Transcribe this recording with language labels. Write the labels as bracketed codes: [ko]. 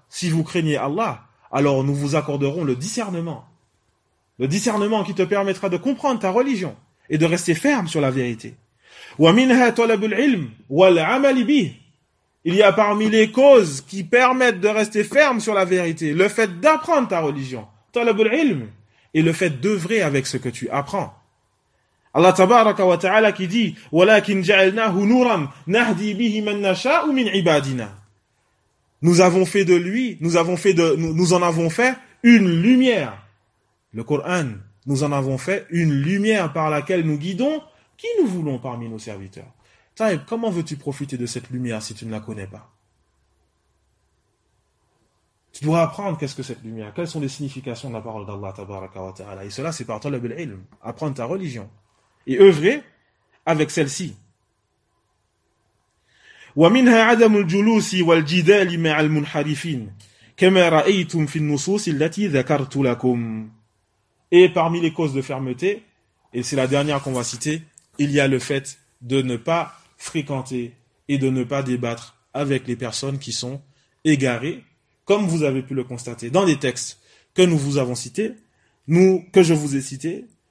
[fr] Si vous craignez Allah, alors nous vous accorderons le discernement qui te permettra de comprendre ta religion et de rester ferme sur la vérité. [ar] وَمِنْهَا طَلَبُ الْعِلْمِ وَالْعَمَلِ بِهِ. [fr] Il y a parmi les causes qui permettent de rester ferme sur la vérité, le fait d'apprendre ta religion, [ar] طَلَبُ الْعِلْمِ, [fr] et le fait d'œuvrer avec ce que tu apprends. [ar] Allah tabaraka wa ta'ala [fr] qui dit [ar] وَلَكِنْ جَعَلْنَاهُ نُورًا نَهْدِي بِهِ مَنْ نَشَاءُ مِنْ عِبَادِنَا. [fr] Nous en avons fait une lumière. Le Coran, nous en avons fait une lumière par laquelle nous guidons qui nous voulons parmi nos serviteurs. Taïb, comment veux-tu profiter de cette lumière si tu ne la connais pas? Tu dois apprendre qu'est-ce que cette lumière, quelles sont les significations de la parole d'Allah, tabaraka wa ta'ala. Et cela, c'est par talab al-ilm, apprendre ta religion et œuvrer avec celle-ci. [ar] ومنها عدم الجلوس والجدال مع المنحرفين كما رأيتم في النصوص التي ذكرت لكم. [fr] Et parmi les causes de fermeté, et c'est la dernière qu'on va citer, il y a le fait de ne pas fréquenter et de ne pas débattre avec les personnes qui sont égarées, comme vous avez pu le constater dans les textes que nous vous avons cités, que je vous ai cités.